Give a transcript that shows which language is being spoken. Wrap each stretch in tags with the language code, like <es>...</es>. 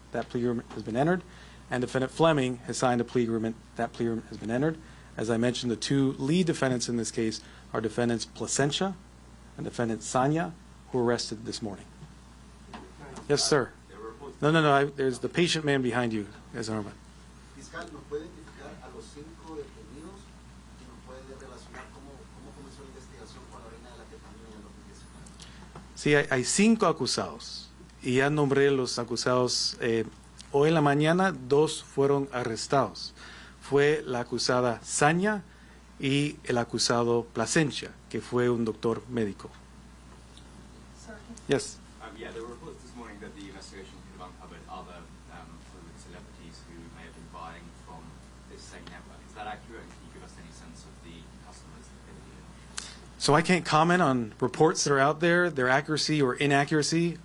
<en>That plea agreement has been entered. And defendant Fleming has signed a plea agreement. That plea agreement has been entered. As I mentioned, the 2 lead defendants in this case are defendants Plasencia and defendant Sanya, who were arrested this morning. Yes, sir. No. There's the patient man behind you, as Norma.</en> <es>Fiscal, ¿nos puede identificar a los 5 detenidos y nos puede relacionar cómo comenzó la investigación con la orina de la ketamina en el 2019? Sí, hay 5 acusados y ya nombré los acusados. Hoy en la mañana 2 fueron arrestados. Fue la acusada Sanya y el acusado Plasencia, que fue un doctor médico.</es> <en>Yes. Yeah, there were reports this morning that the investigation could have uncovered other celebrities who may have been buying from this same network. Is that accurate? And can you give us any sense of the customers that they were dealing with? So I can't comment on reports that are out there, their accuracy or inaccuracy.</en>